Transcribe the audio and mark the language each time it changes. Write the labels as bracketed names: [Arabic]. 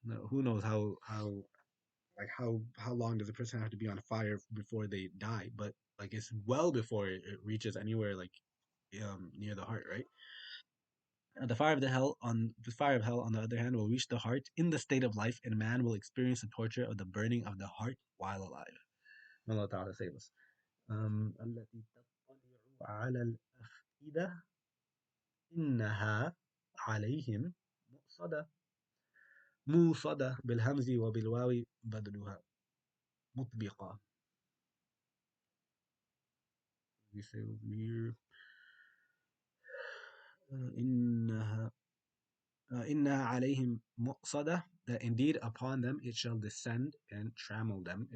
[English] Who knows how long does a person have to be on fire before they die? But like it's well before it reaches anywhere like near the heart, right? The fire of hell, on the other hand, will reach the heart in the state of life, and man will experience the torture of the burning of the heart while alive. May Allah Ta'ala save us. [Arabic] التي تطلع على الأفئدة إنها عليهم مؤصدة. موصدة بالهمز وبالواو بدلها مطبقة. [English] We say over here [Arabic] إنها إنها عليهم مؤصدة, [English] that indeed upon them it shall descend and trammel them.